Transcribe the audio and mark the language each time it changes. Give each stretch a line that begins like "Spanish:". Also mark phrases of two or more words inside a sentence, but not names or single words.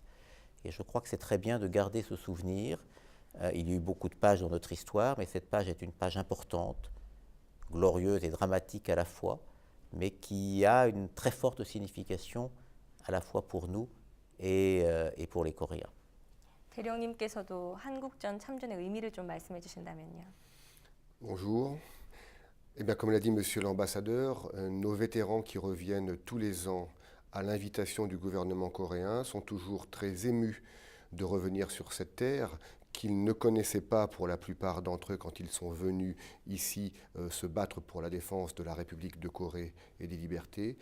French: Et je crois que c'est très bien de garder ce souvenir. Il y a eu beaucoup de pages dans notre histoire, mais cette page est une page importante, glorieuse et dramatique à la fois, mais qui a une très forte signification à la fois pour nous et pour les Coréens.
Korean: 대령님께서도 한국전 참전의 의미를 좀 말씀해 주신다면요.
French: Bonjour. Eh bien, comme l'a dit Monsieur l'ambassadeur, nos vétérans qui reviennent tous les ans à l'invitation du gouvernement coréen sont toujours très émus de revenir sur cette terre qu'ils ne connaissaient pas pour la plupart d'entre eux quand ils sont venus ici se battre pour la défense de la République de Corée et des libertés.